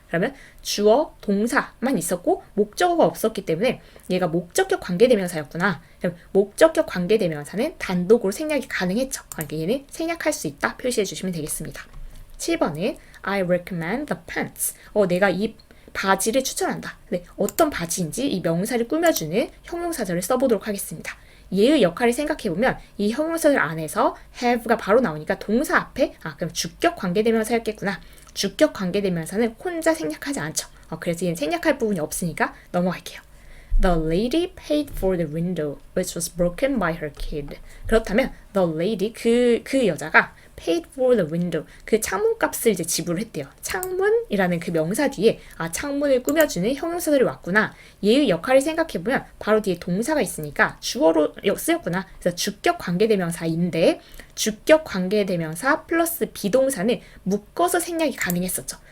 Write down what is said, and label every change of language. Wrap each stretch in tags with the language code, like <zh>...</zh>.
<ko>그러면 주어, 동사만 있었고 목적어가 없었기 때문에 얘가 목적격 관계대명사였구나. 그럼 목적격 관계대명사는 단독으로 생략이 가능했죠. 그러니까 얘는 생략할 수 있다 표시해 주시면 되겠습니다. 7번은</ko> <en>I recommend the pants.</en> <ko>내가 이 바지를 추천한다. 네, 어떤 바지인지 이 명사를 꾸며주는 형용사절을 써보도록 하겠습니다. 얘의 역할을 생각해보면 이 형용사절 안에서 have가 바로 나오니까 동사 앞에 그럼 주격 관계대명사였겠구나. 주격 관계대명사는 혼자 생략하지 않죠. 그래서 얘는 생략할 부분이 없으니까 넘어갈게요.</ko> <en>The lady paid for the window which was broken by her kid.</en> <ko>그렇다면</ko> <en>the lady</en> <ko>그 여자가</ko> <en>paid for the window</en> <ko>그 창문값을 이제 지불했대요. 창문이라는 그 명사 뒤에 창문을 꾸며주는 형용사들이 왔구나. 얘의 역할을 생각해보면 바로 뒤에 동사가 있으니까 주어로 쓰였구나. 그래서 주격 관계대명사인데 주격 관계대명사 플러스 비동사는 묶어서 생략이 가능했었죠.</ko>